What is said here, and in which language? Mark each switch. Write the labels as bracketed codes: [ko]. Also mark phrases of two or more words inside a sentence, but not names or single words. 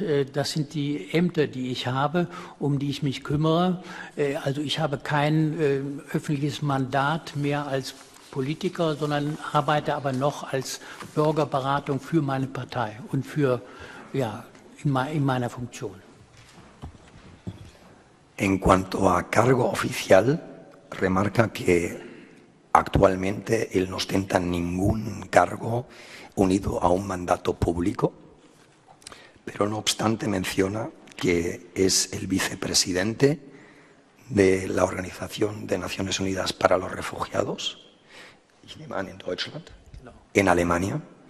[de] Das sind die Ämter, die ich habe, um die ich mich kümmere. Also ich habe kein öffentliches Mandat mehr als Politiker, sondern arbeite aber noch als Bürgerberatung für meine Partei und in meiner Funktion. [es] En cuanto a cargo oficial, remarca que actualmente él no ostenta ningún cargo unido a un mandato público, pero no obstante menciona que es el vicepresidente de la Organización de Naciones Unidas para los Refugiados, en Deutschland, en Alemania.